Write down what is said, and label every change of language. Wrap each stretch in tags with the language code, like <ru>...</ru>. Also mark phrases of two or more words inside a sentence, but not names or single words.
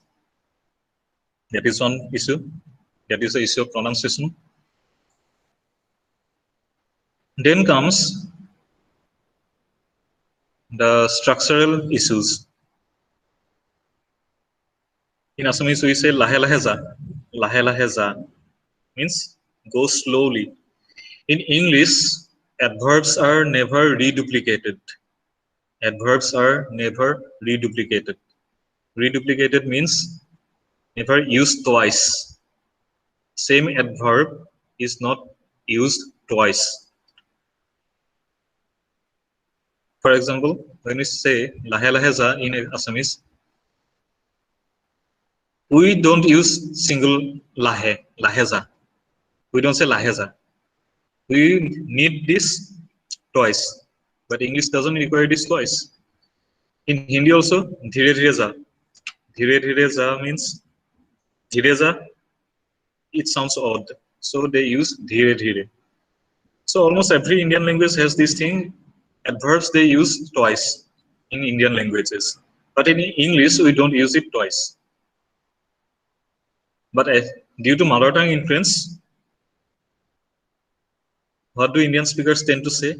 <en>That is one issue. That is the issue of pronunciation. Then comes the structural issues. In Assamese, we say</en> <as>লাহে লাহে যা. লাহে লাহে যা</as> <en>means go slowly. In English, adverbs are never reduplicated. Adverbs are never reduplicated. Reduplicated means never used twice. Same adverb is not used twice. For example, when we say</en> <as>লাহে লাহে যা</as> <en>in Assamese, we don't use single lahe,</en> <as>লাহে যা.</as> <en>We don't say</en> <as>লাহে যা.</as> <en>We need this twice, but English doesn't require this twice. In Hindi also,</en> <hi>धीरे धीरे जा। धीरे धीरे जा means धीरे जा,</hi> <en>it sounds odd. So they use</en> <hi>धीरे धीरे.</hi> <en>So almost every Indian language has this thing, adverbs they use twice in Indian languages. But in English, we don't use it twice. But due to mother tongue influence, what do Indian speakers tend to say?</en>